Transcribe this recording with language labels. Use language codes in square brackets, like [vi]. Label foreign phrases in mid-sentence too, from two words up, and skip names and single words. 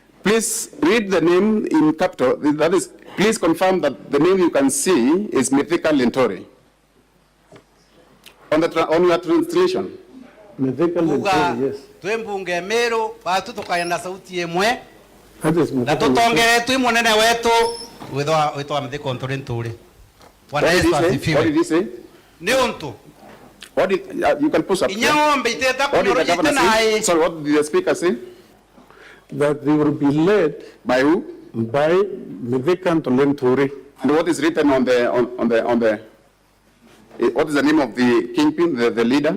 [en] Please read the name in capital. That is, please confirm that the name you can see is Mithika Lentori. On your translation. Mithika Lentori, yes. [mer] Twembunge Meru batu tukaenda sauti emwe [en] That is [mer] na tutongere twi munene wetu witwa Mithika Lentori. [en] What did he say? [mer] Ni untu. [en] What did you can push up? What did the governor say? Sorry, what did the speaker say? That they will be led by who? By Mithika Lentori. And what is written on the what is the name of the kingpin, the leader?